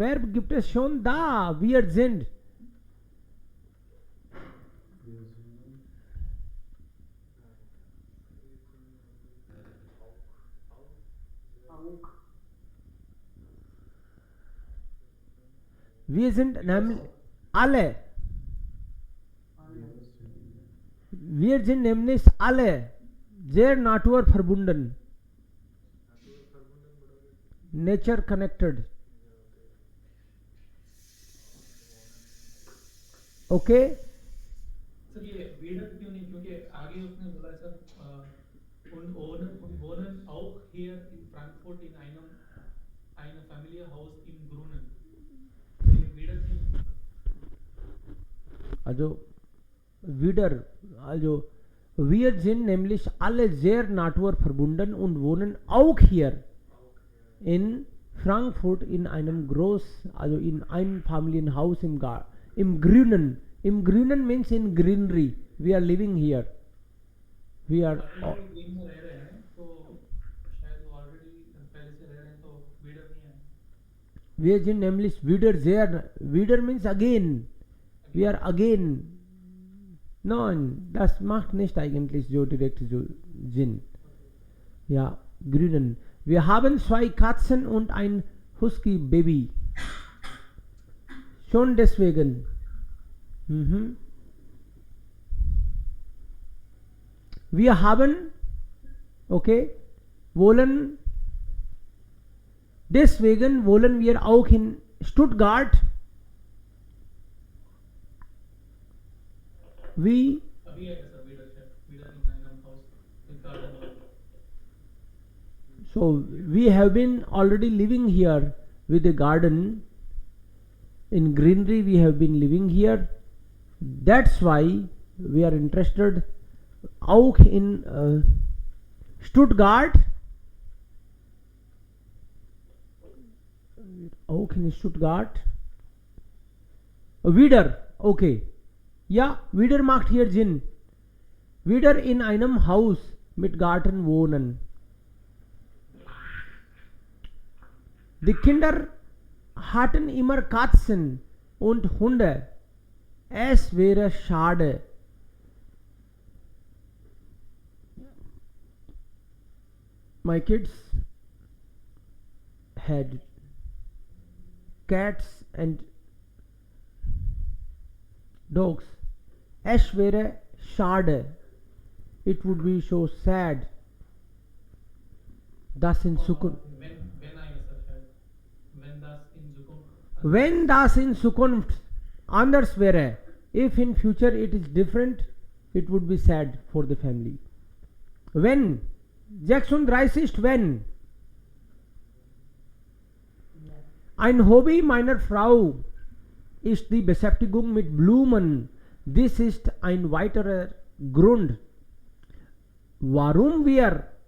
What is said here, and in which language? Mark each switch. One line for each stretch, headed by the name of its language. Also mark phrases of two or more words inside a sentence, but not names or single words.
German: Verb gibt es schon da. Wir sind. Wir sind nämlich alle. Wir sind nämlich alle sehr naturverbunden.
English: Nature connected. Okay?
Hindi: सर ये वीडर क्यों नहीं क्योंकि आगे उसने बोला सर
German: und wohnen auch hier in Frankfurt in einem Familienhaus in Grunen.
Hindi: ये वीडर क्यों नहीं?
German: Also wieder, also wir sind nämlich alle sehr naturverbunden und wohnen auch hier in Frankfurt in einem also in einem Familienhaus im Grünen. Im Grünen
English: means in greenery. We are living here. We are.
Hindi: ग्रीन में रह रहे हैं तो शायद वो ऑलरेडी पहले से रह रहे हैं तो वीडर नहीं है.
German: Wir sind nämlich wieder sehr.
English: Wieder means again. Wir are again.
German: Nein, das macht nicht eigentlich so direkt so Sinn. Ja, Grünen. Wir haben zwei Katzen und ein Husky-Baby. Schon deswegen. Mhm. Wir haben, okay, deswegen wollen wir auch in Stuttgart,
Hindi: अभी आएगा सर
German: wieder in einem Haus in Garden.
English: so we have been already living here with a garden. In greenery we have been living here. That's why we are interested.
German: Auch in Stuttgart. Auch in Stuttgart. Wieder, okay. Ja, wieder macht hier Sinn. Wieder in einem Haus mit Garten wohnen. Die Kinder hatten immer Katzen und Hunde. Es wäre schade.
English: My kids had cats and dogs.
German: Es wäre schade.
English: It would be so sad.
German: Das in Zukunft. Wenn eine Sache, wenn das in Zukunft. Wenn das in Zukunft anders wäre,
English: if in future it is different, it would be sad for the family.
German: Wenn, 36, wenn. Ein Hobby meiner Frau ist die Beschäftigung mit Blumen. Dies ist ein weiterer Grund, warum wir